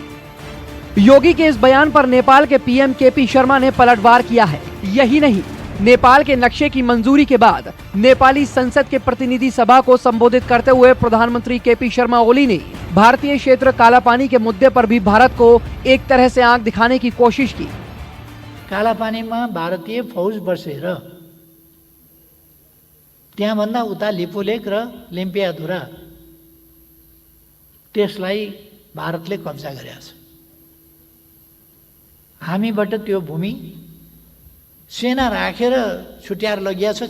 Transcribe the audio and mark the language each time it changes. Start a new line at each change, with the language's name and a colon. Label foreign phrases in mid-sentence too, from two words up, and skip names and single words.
Hindi: योगी के इस बयान पर नेपाल के पीएम केपी शर्मा ने पलटवार किया है। यही नहीं, नेपाल के नक्शे की मंजूरी के बाद नेपाली संसद के प्रतिनिधि सभा को संबोधित करते हुए प्रधानमंत्री केपी शर्मा ओली ने भारतीय क्षेत्र कालापानी के मुद्दे पर भी भारत को एक तरह से आंख दिखाने की कोशिश की।
Nepali: कालापानीमा भारतीय फौज बसेर त्यहाँभन्दा उता लिपुलेक र लिम्पियाधुरा त्यसलाई भारतले कब्जा गरेको छ। हामीबाट त्यो भूमि सेना राखेर छुट्याएर लगिया छ।